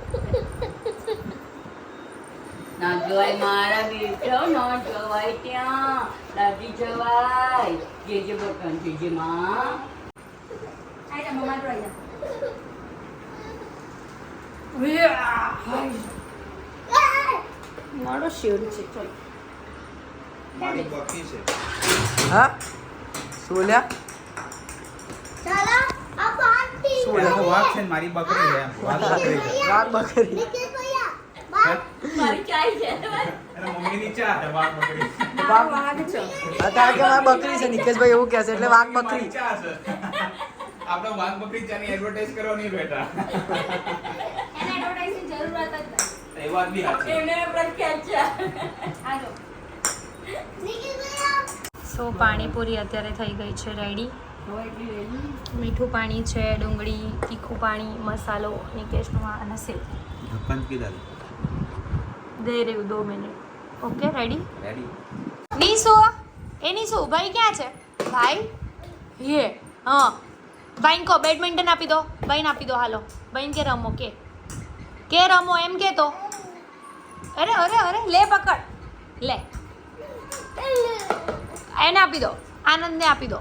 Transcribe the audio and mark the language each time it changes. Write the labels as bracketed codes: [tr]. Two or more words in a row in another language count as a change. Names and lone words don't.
[gu] ના જવાય મારા બેટો ના જવાય ત્યાં દાદી જવાય જે બકન જે માં આઈ જા મમ્મા જોઈ જા મારો શેડ છે ચલ મારી બકી છે. હા શું બોલ્યા? [hi] चलो अब आंटी [gu] શું પેલા તો બોલ્યા? વાઘ છે ને મારી બકરી છે એમ. વાઘ બકરી છે. વાઘ બકરી. [hi] निखिल भैया बात [gu] મારી ચાય છે એના મમ્મીની ચા છે વાઘ બકરી. વાઘ છે અત્યારે કે મારી બકરી છે નિકેશભાઈ એવું કહે છે એટલે વાઘ બકરી. મારી ચા છે. આપણે વાઘ બકરી ચાની એડવર્ટાઇઝ કરવાની બેટા. એને એડવર્ટાઇઝની જરૂરત જ નથી એ વાત બી સાચી. એને પ્રખ્યાત છે આજો [hi] निखिल भैया [gu] સો પાણીપુરી અત્યારે થઈ ગઈ છે રેડી મીઠું પાણી છે ડુંગળી તીખું પાણી મસાલો નિકેશનું અને સેવ ઢક્કન કીધા દે રહ્યું 2 [en] minute okay ready [gu] રેડી. નીસુ એ નીસુ ભાઈ ક્યાં છે ભાઈ હે હા ભાઈને કહો બેડમિન્ટન આપી દો ભાઈને આપી દો હાલો ભાઈને કે રમો કે રમો એમ કે તો અરે અરે અરે લે [hi] पकड़ ले [gu] એને આપી દો, આનંદને આપી દો.